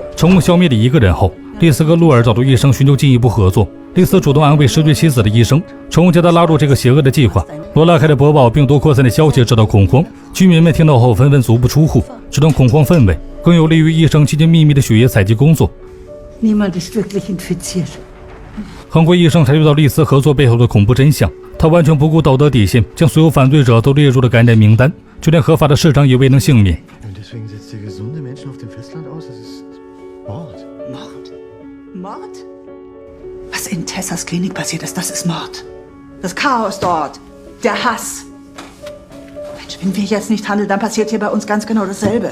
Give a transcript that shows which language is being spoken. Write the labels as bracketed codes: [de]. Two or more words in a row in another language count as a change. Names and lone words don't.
[zh] 成功消灭了1个人后，丽丝和洛尔找到医生寻求进一步合作。丽丝主动安慰失去妻子的医生，成功将他拉入这个邪恶的计划。罗拉开始播报病毒扩散的消息，制造恐慌。居民们听到后纷纷足不出户，这种恐慌氛围更有利于医生进行秘密的血液采集工作。 [de] Niemand ist wirklich infiziert. [zh] 很快，医生察觉到丽丝合作背后的恐怖真相。他完全不顾道德底线，将所有反对者都列入了感染名单，就连合法的市长也未能幸免。 [de] Deswegen setzt ihr gesunde Menschen auf dem Festland aus? Das ist Mord. Mord? Mord? Was in Tessas Klinik passiert ist, das ist Mord. Das Chaos dort. Der Hass. Mensch, wenn wir jetzt nicht handeln, dann passiert hier bei uns ganz genau dasselbe.